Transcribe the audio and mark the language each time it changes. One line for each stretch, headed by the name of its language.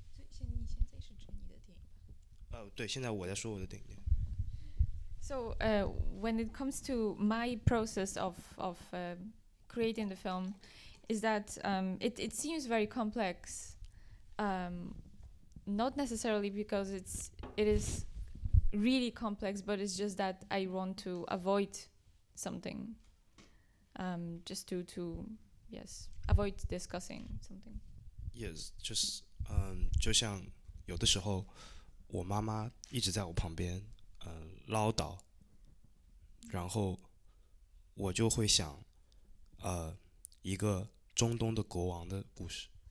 Chinese: 所以你现在是指你的电影吧？对，现在我在说我的电影。
English: So when it comes to my process of creating the film, is that it seems very complex, not necessarily because it is really complex, but it's just that I want to avoid something, just to yes avoid discussing something. Yes, just
Chinese: 就像有的时候我妈妈一直在我旁边唠叨，然后我就会想一个中东的国王的故事。